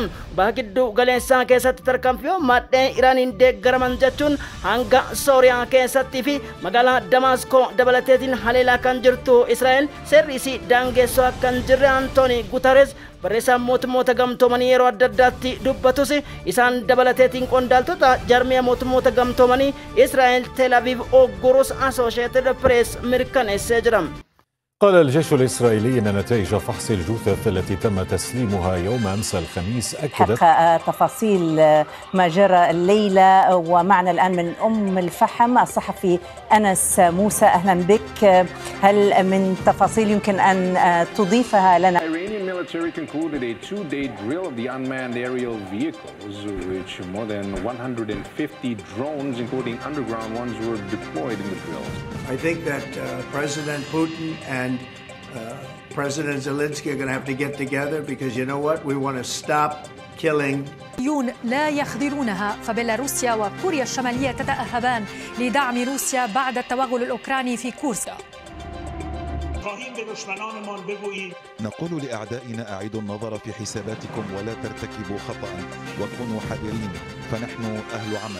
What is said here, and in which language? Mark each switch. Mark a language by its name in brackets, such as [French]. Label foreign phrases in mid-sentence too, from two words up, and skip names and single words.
[Oromo] Baagiddu galeessaa keessatti tarkaanfiiwwan maadhee Iraaniin deeggaraman jechuun hanga Sooriyaa keessattii fi magaalaa Damaskoo dabalateetiin haleelaa kan jirtu Israa'el seerri isii daangeessoo akka hin jirre Antooni Guterres barreessaan mootummoota gamtoomanii yeroo adda addaatti dubbatus isaan dabalateetiin qondaaltota jaarmiyaa mootummoota gamtoomanii Israa'el Tel Aviv oggurus Associated Press mirkaneessee jira. [Arabic] قال الجيش الإسرائيلي أن نتائج فحص الجثث التي تم تسليمها يوم أمس الخميس أكدت تفاصيل ما جرى الليلة. ومعنا الآن من أم الفحم الصحفي أنس موسى، أهلا بك. هل من تفاصيل يمكن أن تضيفها لنا؟ [English] Iranian military concluded a two-day drill of the unmanned aerial vehicles, which more than 150 drones, including underground ones, were deployed in the drills. I think that President Putin and President Zelensky are going to have to get together because you know what? We want to stop killing. [Arabic] لا يخذلونها، فبيلاروسيا وكوريا الشمالية تتأهبان لدعم روسيا بعد التوغل الأوكراني في كورسك. نقول لأعدائنا أعيدوا النظر في حساباتكم ولا ترتكبوا خطأ وكونوا حذرين، فنحن أهل عمل.